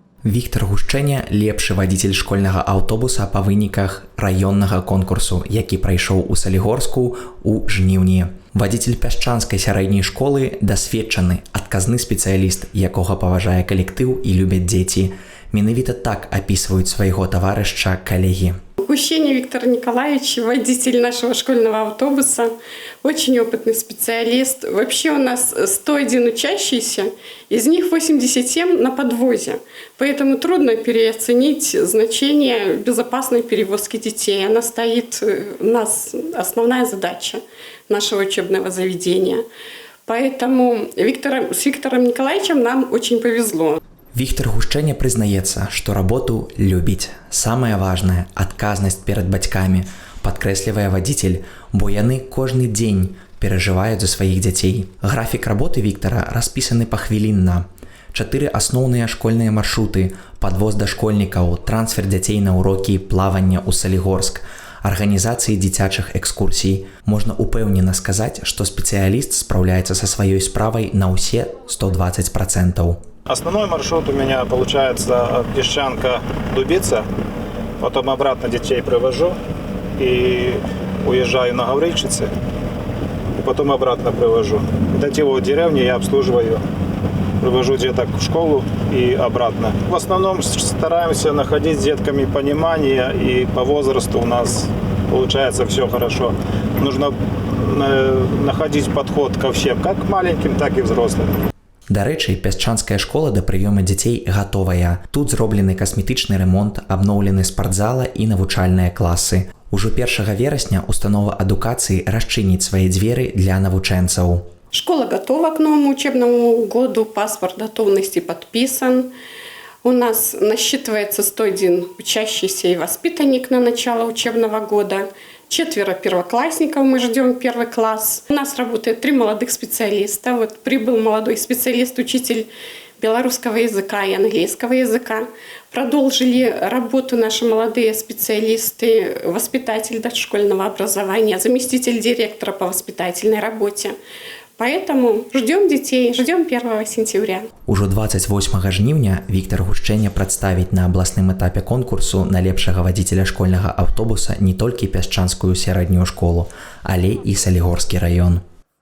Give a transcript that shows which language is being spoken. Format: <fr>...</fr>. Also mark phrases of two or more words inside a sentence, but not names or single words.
<be>Віктор Гушчэня – лепшы вадзіцель школьнага аўтобуса па выніках раённага конкурсу, які прайшоў у Салігорску ў жніўні. Вадзіцель пясчанскай сярэдняй школы – дасведчаны, адказны спецыяліст, якога паважае калектыў і любяць дзеці. Менавіта так апісваюць свайго таварышча калегі.</be> <ru>Гущеня Виктор Николаевич, водитель нашего школьного автобуса, очень опытный специалист. Вообще у нас 101 учащийся, из них 87 на подвозе. Поэтому трудно переоценить значение безопасной перевозки детей. Она стоит у нас, основная задача нашего учебного заведения. Поэтому с Виктором Николаевичем нам очень повезло.</ru> <be>Віктор Гушчэня прызнаецца, што работу любіць. Самае важнае – адказнасць перад бацькамі, падкрэслівае вадзіцель, бо яны кожны дзень перажываюць за сваіх дзяцей. Графік работы Віктара распісаны пахвілінна. 4 асноўныя школьныя маршруты, падвоз дашкольнікаў, трансфер дзяцей на урокі плавання ў Салігорск, арганізацыі дзіцячых экскурсій. Можна упэўнена сказаць, што спецыяліст спраўляецца са сваёй справай на ўсе 120%.</be> <ru>Основной маршрут у меня получается Песчанка-Дубица, потом обратно детей привожу и уезжаю на Гаврильчицы, и потом обратно привожу. До его деревни я обслуживаю, привожу деток в школу и обратно. В основном стараемся находить с детками понимание, и по возрасту у нас получается все хорошо. Нужно находить подход ко всем, как маленьким, так и взрослым.</ru> <be>Дарэчы, пясчанская школа да прыёму дзяцей гатовая. Тут зроблены касметычны ремонт, абноўлены спартзала і навучальныя класы. Ужо 1 верасня установа адукацыі расчыніць свае дзверы для навучэнцаў.</be> <ru>Школа готова к новому учебному году, паспорт готовности подписан. У нас насчитывается 101 учащийся и воспитанник на начало учебного года. 4 первоклассников, мы ждем 1 класс. У нас работает 3 молодых специалиста. Вот прибыл молодой специалист, учитель белорусского языка и английского языка. Продолжили работу наши молодые специалисты, воспитатель дошкольного образования, заместитель директора по воспитательной работе. Поэтому ждем детей, ждем 1 сентября.</ru> <be>Ужо 28 жніўня Віктор Гушчэня прадставіць на абласным этапе конкурсу на лепшага вадзіцеля школьнага аўтобуса не толькі пясчанскую сярэднюю школу, але і Салігорскі раён.</be>